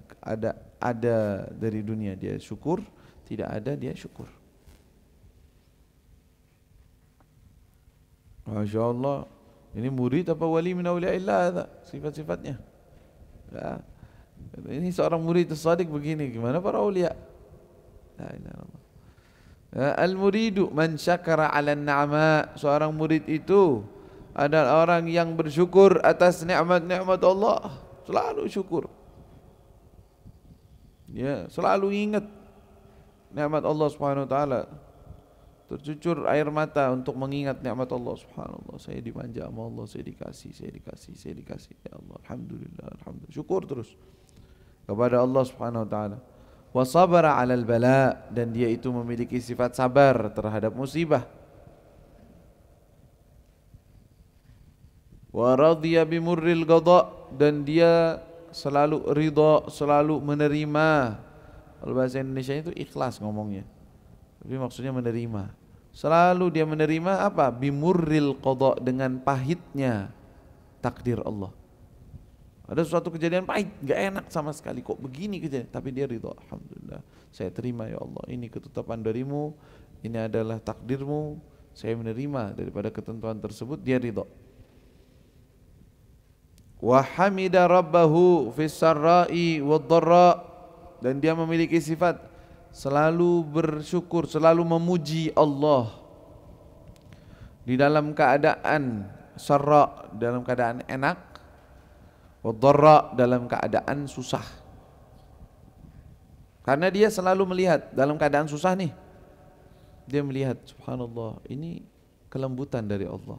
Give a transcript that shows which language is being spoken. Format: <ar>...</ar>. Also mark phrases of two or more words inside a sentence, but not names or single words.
<id>Ada dari dunia dia syukur, tidak ada dia syukur.</id> <ar>Masya Allah,</ar> <id>ini murid apa</id> <ar>wali min awliyaillah,</ar> <id>sifat-sifatnya. Ya. Ini seorang murid as-sadiq begini, gimana para awliya?</id> <ar>La ilaha illallah. Al-muridu man syakara 'ala an-ni'ama,</ar> <id>seorang murid itu adalah orang yang bersyukur atas nikmat-nikmat Allah, selalu syukur. Ya, selalu ingat nikmat Allah</id> <ar>Subhanahu wa taala.</ar> <id>Tercucur air mata untuk mengingat nikmat Allah</id> <ar>Subhanahu wa taala.</ar> <id>Saya dimanja sama Allah, saya dikasih. Ya Allah, alhamdulillah, alhamdulillah. Syukur terus kepada Allah</id> <ar>Subhanahu wa taala. Wa sabara 'alal bala,</ar> <id>dan dia itu memiliki sifat sabar terhadap musibah.</id> <ar>Wa radhiya bimurril qada,</ar> <id>dan dia selalu ridha, selalu menerima. Kalau bahasa Indonesia itu ikhlas ngomongnya, tapi maksudnya menerima. Selalu dia menerima apa?</id> <ar>Bimurril qada,</ar> <id>dengan pahitnya takdir Allah. Ada suatu kejadian pahit, gak enak sama sekali, kok begini kejadian, tapi dia ridha, alhamdulillah, saya terima ya Allah, ini ketetapan darimu, ini adalah takdirmu, saya menerima daripada ketentuan tersebut, dia ridha.</id> <ar>Wa hamida rabbahu fis sarra'i wad dharra,</ar> <id>dan dia memiliki sifat selalu bersyukur, selalu memuji Allah di dalam keadaan sarra, dalam keadaan enak,</id> <ar>wa dharra,</ar> <id>dalam keadaan susah. Karena dia selalu melihat dalam keadaan susah nih, dia melihat subhanallah, ini kelembutan dari Allah.</id>